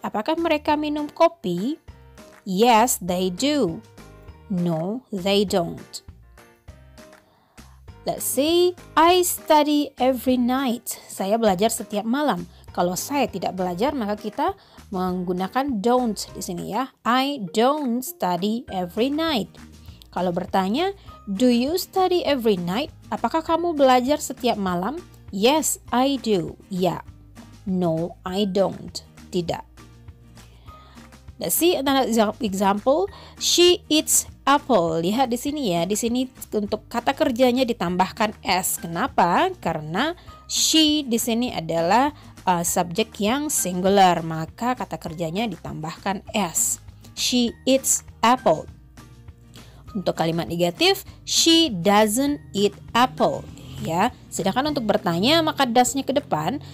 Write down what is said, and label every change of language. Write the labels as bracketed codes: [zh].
[id] Apakah mereka minum kopi? [en] Yes, they do. No, they don't. Let's see. I study every night. [id] Saya belajar setiap malam. Kalau saya tidak belajar, maka kita menggunakan don't di sini ya. [en] I don't study every night. [id] Kalau bertanya, [en] do you study every night? [id] Apakah kamu belajar setiap malam? [en] Yes, I do. Ya. No, I don't. Tidak. Let's see another example. She eats apple. [id] Lihat di sini ya. Di sini untuk kata kerjanya ditambahkan s. Kenapa? Karena she di sini adalah subjek yang singular, maka kata kerjanya ditambahkan s. [en] She eats apple. [id] Untuk kalimat negatif, [en] she doesn't eat apple. [id] Ya, sedangkan untuk bertanya maka does-nya ke depan.